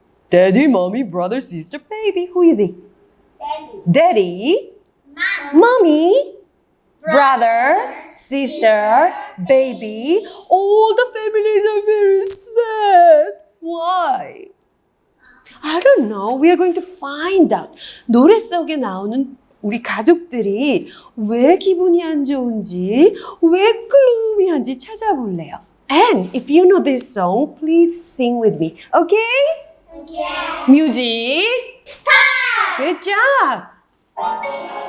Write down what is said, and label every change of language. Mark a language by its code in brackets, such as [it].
[en] Daddy, mommy, brother, sister, baby. Who is it? Daddy, mommy, brother, sister, baby. All the families are very sad. Why? I don't know. We are going to find out. [ko] 노래 속에 나오는 우리 가족들이 왜 기분이 안 좋은지, 왜 글루미한지 찾아볼래요. [en] And if you know this song, please sing with me. Okay? Yeah. Music. Stop. Good job.